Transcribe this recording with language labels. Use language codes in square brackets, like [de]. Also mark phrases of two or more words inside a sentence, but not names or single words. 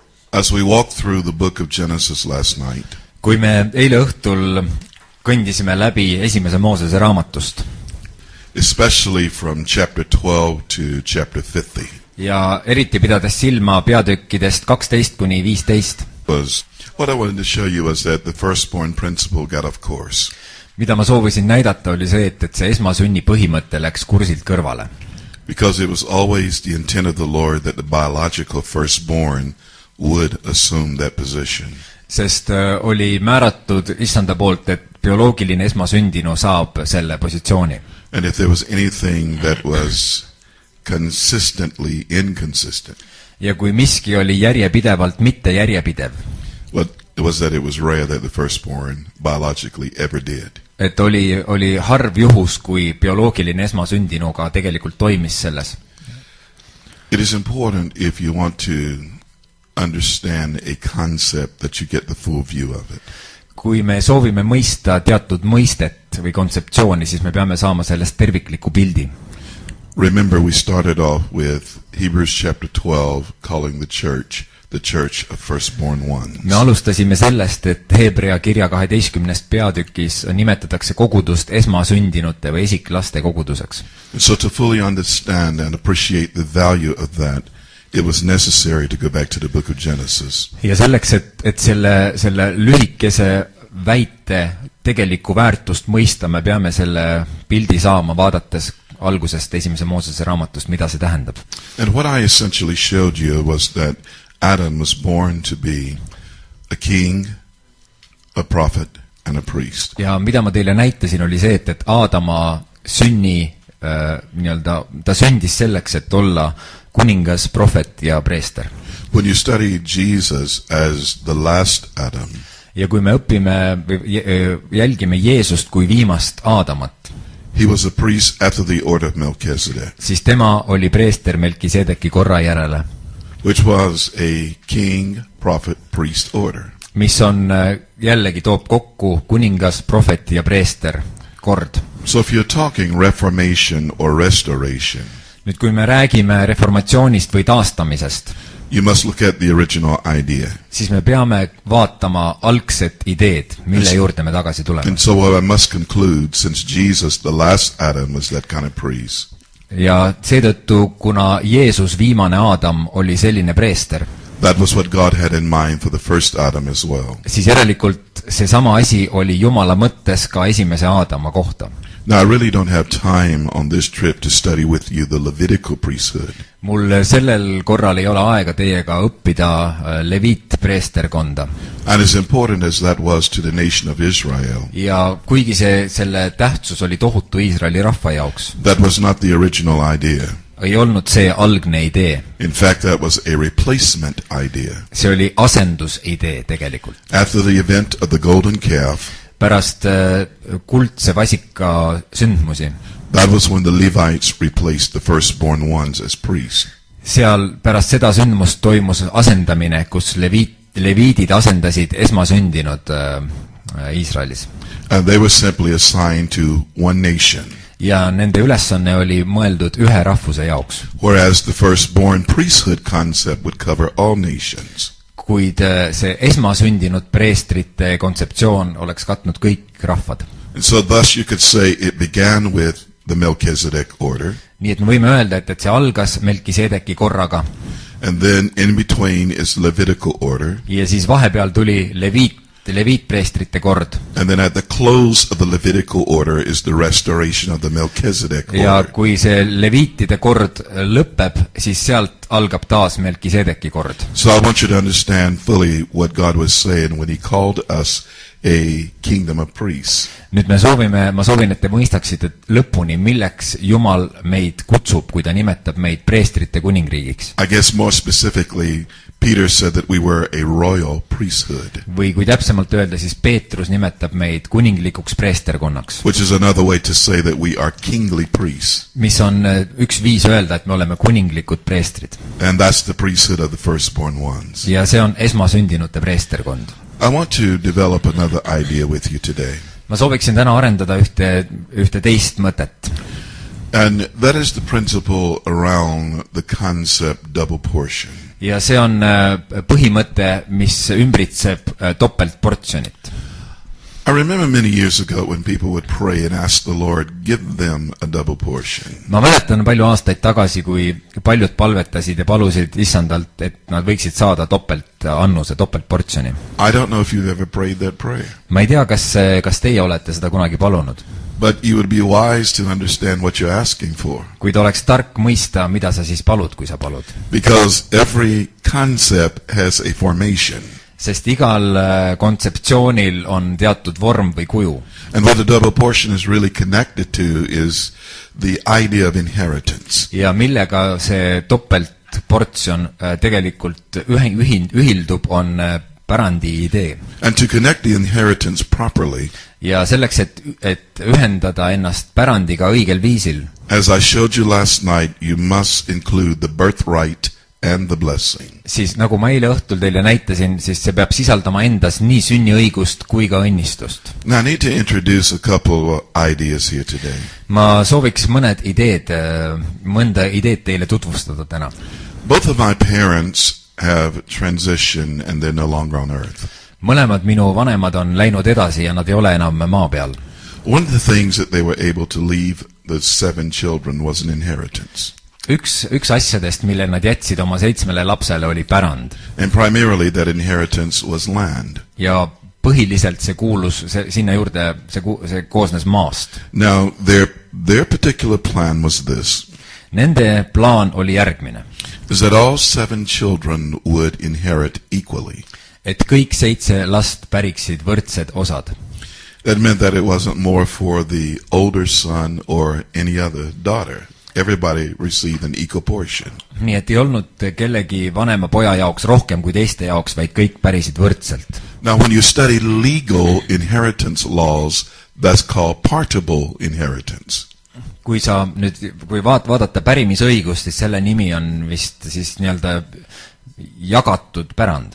[en] As we walked through the book of Genesis last night, [et] kui me eile õhtul kõndisime läbi esimese Moosese raamatust, [en] especially from chapter 12 to chapter 50, [et] ja eriti pidades silma peatükkidest 12 kuni 15, [en] what I wanted to show you was that the firstborn principle got off course. [et] mida ma soovisin näidata, oli see, et see esmasünni põhimõte läks kursilt kõrvale. [en] Because it was always the intent of the Lord that the biological firstborn would assume that position. [et] Sest oli määratud issanda poolt, et bioloogiline esmasündinu saab selle positsiooni. [en] And if there was anything that was consistently inconsistent, [et] ja kui miski oli järjepidevalt mitte järjepidev, [en] well, it was that it was rare that the firstborn biologically ever did. [et] et oli harv juhus, kui bioloogiline esmasündinu ka tegelikult toimis selles. [en] It is important if you want to understand a concept that you get the full view of it. [et] Kui me soovime mõista teatud mõistet või kontseptsiooni, siis me peame saama sellest tervikliku pildi. [en] Remember, we started off with Hebrews chapter 12 calling the church of firstborn ones. [et] Me alustasime sellest, et Hebrea kirja 12. peatükis nimetatakse kogudust esmasündinute või esiklaste koguduseks. [en] And so to fully understand and appreciate the value of that, it was necessary to go back to the book of Genesis. [et] Ja selleks, et selle lühikese väite tegelikku väärtust mõista, me peame selle pildi saama vaadates algusest esimese Moosese raamatust, mida see tähendab. [en] And what I essentially showed you was that Adam was born to be a king, a prophet, and a priest. [et] Ja mida ma teile näitasin, oli see, et Aadama sünni, ta sündis selleks, et olla kuningas, prohvet ja preester. [en] When you study Jesus as the last Adam, [et] ja kui me jälgime Jeesust kui viimast Aadamat, [en] he was a priest after the order of Melchizedek, [et] siis tema oli preester Melkisedeki korra järele, [en] which was a king, prophet, priest order. [et] Mis on jällegi toob kokku kuningas, prohvet ja preester kord. [en] So if you're talking reformation or restoration, [et] nüüd kui me räägime reformatsioonist või taastamisest, [en] you must look at the original idea. [et] Siis me peame vaatama algset ideed, mille juurde me tagasi tuleme. [en] And so what I must conclude, since Jesus, the last Adam, was that kind of priest, [et] ja seetõttu, kuna Jeesus, viimane Aadam, oli selline preester, [en] that was what God had in mind for the first Adam as well. [et] Siis järelikult seesama asi oli Jumala mõttes ka esimese Aadama kohta. [en] Now I really don't have time on this trip to study with you the Levitical priesthood. [et] Mul sellel korral ei ole aega teiega õppida Leviit-preesterkonda. [en] And as important as that was to the nation of Israel, [et] ja kuigi selle tähtsus oli tohutu Iisraeli rahva jaoks, [en] that was not the original idea. [et] Ei olnud see algne idee. [en] In fact, that was a replacement idea. [et] See oli asendusidee tegelikult. [en] After the event of the golden calf, [et] pärast kuldse vasika sündmusi, [en] that was when the Levites replaced the firstborn ones as priests. [et] Seal pärast seda sündmust toimus asendamine, kus leviidid asendasid esmasündinud Iisraelis. [en] And they were simply assigned to one nation. [et] Ja nende ülesanne oli mõeldud ühe rahvuse jaoks. [en] Whereas the firstborn priesthood concept would cover all nations. [et] Kuid see esmasündinud preestrite kontseptsioon oleks katnud kõik rahvad. [en] And so thus you could say it began with the Melchizedek order. [et] Nii et me võime öelda, et see algas Melkisedeki korraga. [en] And then in between is the Levitical order. [et] Ja siis vahepeal tuli leviitpreestrite kord. [en] And then at the close of the Levitical order is the restoration of the Melchizedek order. [et] Ja kui see leviitide kord lõpeb, siis sealt algab taas Melkisedeki kord. [en] So I want you to understand fully what God was saying when he called us a kingdom of priests. [et] Nüüd ma soovin, et te mõistaksite lõpuni, milleks Jumal meid kutsub, kui ta nimetab meid preestrite kuningriigiks. [en] I guess more specifically, Peter said that we were a royal priesthood. [et] Või kui täpsemalt öelda, siis Peetrus nimetab meid kuninglikuks preesterkonnaks. [en] Which is another way to say that we are kingly priests. [et] Mis on üks viis öelda, et me oleme kuninglikud preestrid. [en] And that's the priesthood of the firstborn ones. [et] Ja see on esmasündinute preesterkond. [en] I want to develop another idea with you today. [et] Ma sooviksin täna arendada ühte teist mõtet. [en] And that is the principle around the concept double portion. [et] ja see on põhimõte, mis ümbritseb topeltportsjonit. [en] I remember many years ago when people would pray and ask the Lord, give them a double portion. [et] Ma mäletan palju aastaid tagasi, kui paljud palvetasid ja palusid issandalt, et nad võiksid saada annuse, topeltportsjoni. [en] I don't know if you've ever prayed that prayer. [et] Ma ei tea, kas teie olete seda kunagi palunud. [en] But you would be wise to understand what you're asking for. [et] Kuid oleks tark mõista, mida sa siis palud, kui sa palud. [en] Because every concept has a formation. [et] Sest igal kontseptsioonil on teatud vorm või kuju. [en] And what the double portion is really connected to is the idea of inheritance. [et] Ja millega see topeltportsjon tegelikult ühildub, on pärandi idee. [en] And to connect the inheritance properly, [et] ja selleks, et ühendada ennast pärandiga õigel viisil, [en] as I showed you last night, you must include the birthright and the blessing. [et] Siis nagu ma eile õhtul teile näitasin, siis see peab sisaldama endas nii sünniõigust kui ka õnnistust. [en] Now I need to introduce a couple of ideas here today. [et] Ma sooviks mõnda ideed teile tutvustada täna. [en] Both of my parents have transitioned and they're no longer on earth. [et] Mõlemad minu vanemad on läinud edasi ja nad ei ole enam maa peal. [en] One of the things that they were able to leave the 7 children was an inheritance. [et] Üks asjadest, mille nad jätsid oma 7 lapsele, oli pärand. [en] And primarily that inheritance was land. [et] Ja põhiliselt see kuulus sinna juurde, see koosnes maast. [en] Now their particular plan was this. [et] Nende plaan oli järgmine. [en] Is that all 7 children would inherit equally. [et] Et kõik 7 last päriksid võrdsed osad. [en] That meant that it wasn't more for the older son or any other daughter. Everybody received an equal portion. [et] Nii et ei olnud kellegi vanema poja jaoks rohkem kui teiste jaoks, vaid kõik pärisid võrdselt. [en] Now when you study legal inheritance laws, that's called partible inheritance. [et] Kui vaadata pärimisõigust, siis selle nimi on vist siis nii-öelda jagatud pärand.